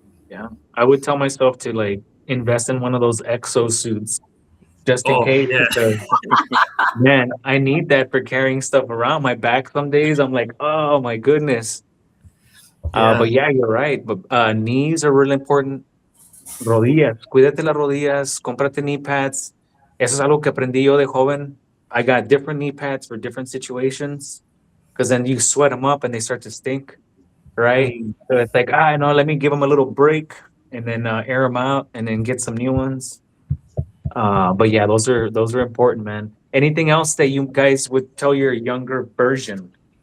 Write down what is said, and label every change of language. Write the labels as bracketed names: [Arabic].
[English] Yeah, I would tell myself to like invest in one of those exosuits just in case. Yeah. Because, man, I need that for carrying stuff around my back. Some days I'm like, oh my goodness. But yeah, you're right. But knees are really important. [Spanish] Rodillas, cuídate las rodillas, cómprate knee pads. Eso es algo que aprendí yo de joven. [English] I got different knee pads for different situations because then you sweat them up and they start to stink, right? So it's like, no, let me give them a little break and then air them out and then get some new ones. But yeah, those are important, man. Anything else that you guys would tell your younger version?